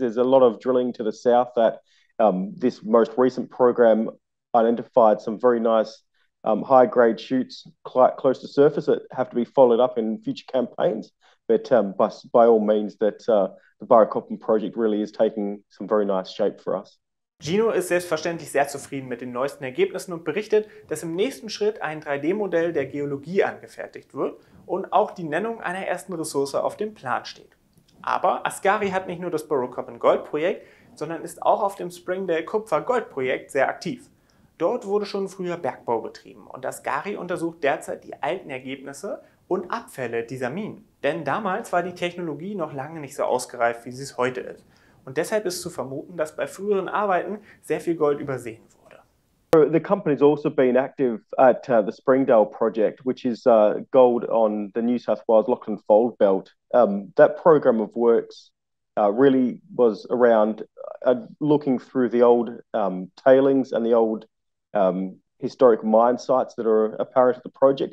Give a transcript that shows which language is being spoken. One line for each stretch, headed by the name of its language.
English: There's a lot of drilling to the south that this most recent program identified some very nice high-grade shoots quite close to surface that have to be followed up in future campaigns. But by all means, that the Burracoppin project really is taking some very nice shape for us.
German: Gino ist selbstverständlich sehr zufrieden mit den neuesten Ergebnissen und berichtet, dass im nächsten Schritt ein 3D-Modell der Geologie angefertigt wird und auch die Nennung einer ersten Ressource auf dem Plan steht. Aber ASKARI hat nicht nur das Burracoppin-Gold-Projekt, sondern ist auch auf dem Springdale-Kupfer-Gold-Projekt sehr aktiv. Dort wurde schon früher Bergbau betrieben und ASKARI untersucht derzeit die alten Ergebnisse und Abfälle dieser Minen. Denn damals war die Technologie noch lange nicht so ausgereift, wie sie es heute ist. Und deshalb ist zu vermuten, dass bei früheren Arbeiten sehr viel Gold übersehen wurde.
English: The company's also been active at the Springdale project, which is gold on the New South Wales Lachlan Fold Belt. That program of works really was around looking through the old tailings and the old historic mine sites that are apparent at the project.